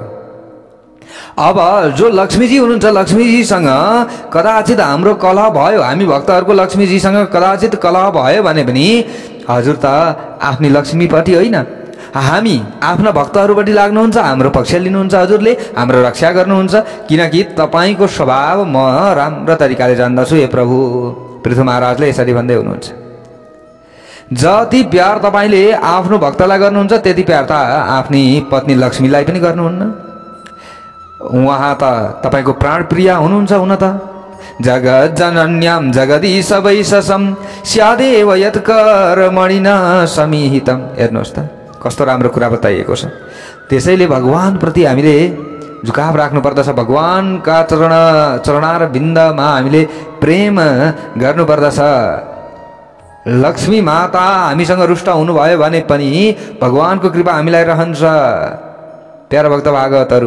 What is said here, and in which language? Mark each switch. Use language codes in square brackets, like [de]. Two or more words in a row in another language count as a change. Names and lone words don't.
[ne] अब जो लक्ष्मीजी हुनुहुन्छ, लक्ष्मीजीसँग कदाचित हाम्रो कलह भयो, हामी भक्तहरूको लक्ष्मीजीसँग कदाचित कलह भयो भने पनि हजुर त आफ्नी लक्ष्मीपट्टि होइन, हामी आफ्ना भक्तहरूपट्टि लाग्नुहुन्छ, हाम्रो पक्ष लिनुहुन्छ, हजुरले हाम्रो रक्षा गर्नुहुन्छ, किनकि तपाईँको स्वभाव म राम्रो तरिकाले जान्दछु हे प्रभु। पृथु महाराजले यसरी भन्दै हुनुहुन्छ। जति प्यार तपाईँले आफ्नो भक्तलाई गर्नुहुन्छ त्यति प्यार त आफ्नी पत्नी लक्ष्मीलाई पनि गर्नुहुन्न। उहाँ त तपाईँको प्राणप्रिया हुनुहुन्छ हुन त। [sa] जगत जनन्याम जगदीश वैशसम स्यादेव यत्कर्मणिना समिहितम। [ne] हेर्नुहोस् त कस्तो राम्रो कुरा बताइएको छ। त्यसैले भगवानप्रति हामीले झुकाव राख्नुपर्दछ, भगवानका चरणार बिन्दमा हामीले प्रेम गर्नुपर्दछ। लक्ष्मी माता हामीसँग रुष्ट हुनुभयो भने पनि भगवानको कृपा हामीलाई रहन्छ प्यारा भक्त भागवतहरू।